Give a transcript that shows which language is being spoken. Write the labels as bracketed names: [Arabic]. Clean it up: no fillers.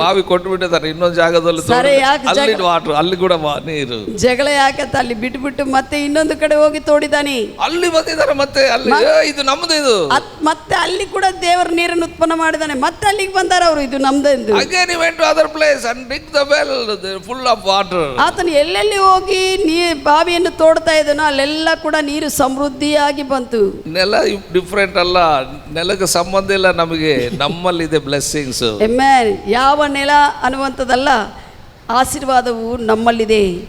[Kannada] ಬಾವಿ ಕೊಟ್ಟು ಬಿಟ್ಟಿದ್ದಾರೆ ಇನ್ನೊಂದು ಜಾಗದಲ್ಲಿ. ವಾಟರ್ ಅಲ್ಲಿ ಕೂಡ ನೀರು. ಜಗಳ ಯಾಕಂತ ಅಲ್ಲಿ ಬಿಟ್ಟು ಮತ್ತೆ ಇನ್ನೊಂದು ಕಡೆ ಹೋಗಿ ತೋಡಿದಾನೆ. ಅಲ್ಲಿ ಬಂದಿದ್ದಾರೆ ಮತ್ತೆ ಅಲ್ಲಿ ಇದು ನಮ್ದು, ಇದು ಮತ್ತೆ ಅಲ್ಲಿ ಕೂಡ ದೇವರ ನೀರನ್ನು ಉತ್ಪನ್ನ ಮಾಡಿದಾನೆ. ಮತ್ತೆ ಅಲ್ಲಿಗೆ ಬಂದಾರ ಅವರು, ಇದು ನಮ್ದು ಎಂದು. [English] Again he went to other place and dig the well full of water. [Kannada] ಆತನು ಎಲ್ಲೆಲ್ಲಿ ಹೋಗಿ ಬಾವಿಯನ್ನು ತೋಡ್ತಾ ಇದ್ದನೋ ಅಲ್ಲೆಲ್ಲ ಕೂಡ ನೀರು ಸಮೃದ್ಧಿಯಾಗಿ ಬಂತು. ನೆಲ ಡಿಫ್ರೆಂಟ್ ಅಲ್ಲ, ನೆಲಕ್ಕೆ ಸಂಬಂಧ ಇಲ್ಲ ನಮಗೆ, ನಮ್ಮಲ್ಲಿದೆ ಬ್ಲೆಸ್ಸಿಂಗ್ಸ್. ಆಮೆನ್. ಯಾವ ನೆಲ ಅನ್ನುವಂಥದ್ದಲ್ಲ, ಆಶೀರ್ವಾದವು ನಮ್ಮಲ್ಲಿದೆ.